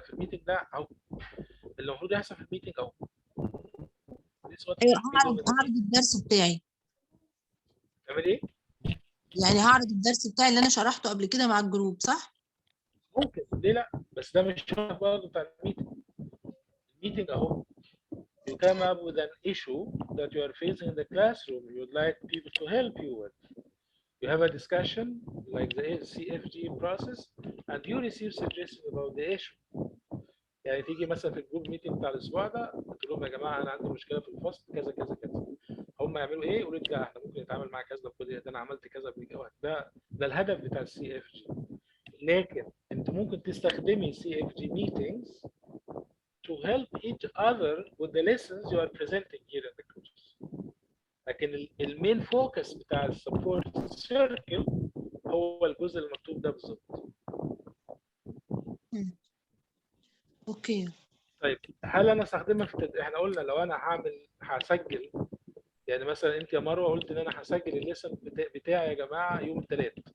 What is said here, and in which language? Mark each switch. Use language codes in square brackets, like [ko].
[ar] في الميتنج ده او اللي المفروض يحصل في الميتنج او هعرض الدرس بتاعي. تعمل ايه؟ يعني هعرض الدرس بتاعي اللي انا شرحته قبل كده مع الجروب، صح؟ ممكن، ليه لا؟ بس ده مش برضه بتاع الميتنج. الميتنج اهو [en] you come up with an issue that you are facing in the classroom you'd like people to help you with. You have a discussion like the CFG process and you receive suggestions about the issue. [ar] يعني تيجي مثلا في الجروب ميتنج بتاع الاسبوع ده قلت لهم يا جماعه انا عندي مشكله في الفصل كذا كذا كذا، هم يعملوا ايه؟ يقولوا لي لا احنا ممكن نتعامل مع كذا ده انا عملت كذا قبل كده. ده الهدف بتاع السي اف جي. لكن انت ممكن تستخدمي سي اف جي [en] meetings to help each other with the lessons you are presenting here in the course. [ar] لكن المين فوكس بتاع السبورت سيركل هو الجزء المكتوب ده بالظبط. اوكي. طيب هل انا استخدمها احنا قلنا لو انا هسجل، يعني مثلا انت يا مروه قلت ان انا هسجل الليسن بتاعي يا جماعه يوم الثلاث.